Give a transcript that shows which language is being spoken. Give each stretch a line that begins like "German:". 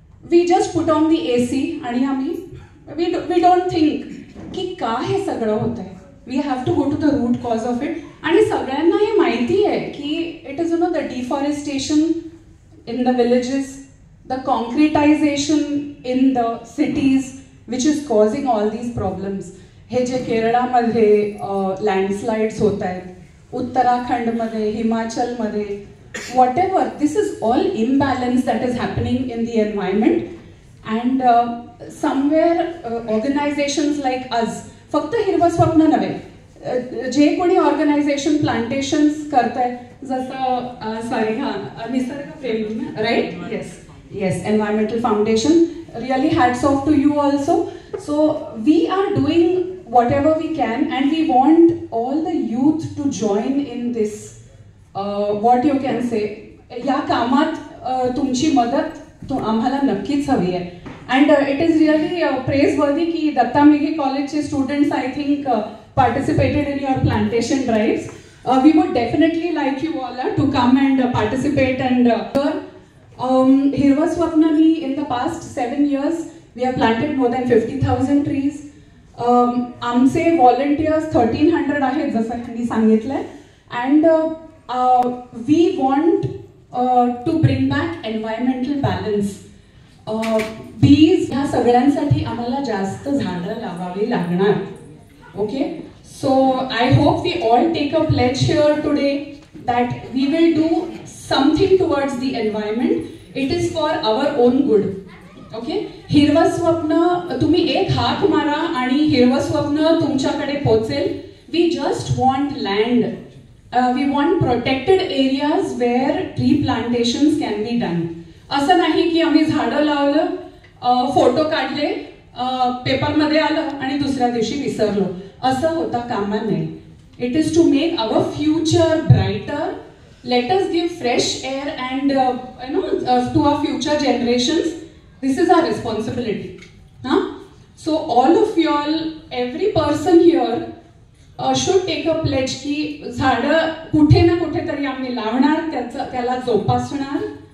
English: we just put on the AC
Marathi: आणि आम्ही
English: we don't think
Marathi: की का हे सगळं होतंय.
English: We have to go to the root cause of it.
Marathi: आणि सगळ्यांना हे माहिती आहे की
English: It is the deforestation in the villages, the concretization in the cities which is causing all these problems.
Marathi: हे जे केरळामध्ये लँडस्लाइड्स होत आहेत, उत्तराखंडमध्ये, हिमाचलमध्ये,
English: whatever, this is all imbalance that is happening in the environment. And somewhere organizations like us,
Marathi: फक्त हिरवं स्वप्न नव्हे, जे कोणी ऑर्गनायझेशन प्लांटेशन्स करताय, जसं सॉरी निसर्ग प्रेमी, right?
English: Yes, environmental foundation. Really hats off to you also. So we are doing whatever we can and we want all the youth to join in this, what you can say,
Marathi: या कामात तुमची मदत आम्हाला नक्कीच हवी आहे.
English: And it is really praiseworthy
Marathi: की दत्ता मेघे कॉलेजचे students
English: I think participated in your plantation drives. We would definitely like you all to come and participate. And Hirva Swapnani, in the past 7 years, we have planted more than 50,000 trees.
Marathi: आमचे volunteers 1300 आहेत जसं मी सांगितलंय.
English: And we want to bring back environmental balance.
Marathi: Bees ह्या सगळ्यांसाठी आम्हाला जास्त झाडं लावावी लागणार.
English: Okay, so I hope we all take a pledge here today that we will do something towards the environment. It is for our own good.
Marathi: Okay, हिरवं स्वप्न तुम्ही एक हाक मारा आणि हिरवं स्वप्न तुमच्याकडे पोहोचेल.
English: We just want land, we want protected areas where tree plantations can be done.
Marathi: असं नाही की आम्ही झाडं लावलं, फोटो काढले, पेपरमध्ये आलं आणि दुसऱ्या दिवशी विसरलो, असं होता कामा नये.
English: It is to make our future brighter. Let us give fresh air and to our future generations. This is our responsibility. So all of you all, every person here should take a pledge
Marathi: की झाडं कुठे ना कुठे तरी आम्ही लावणार, त्याला जोपासणार.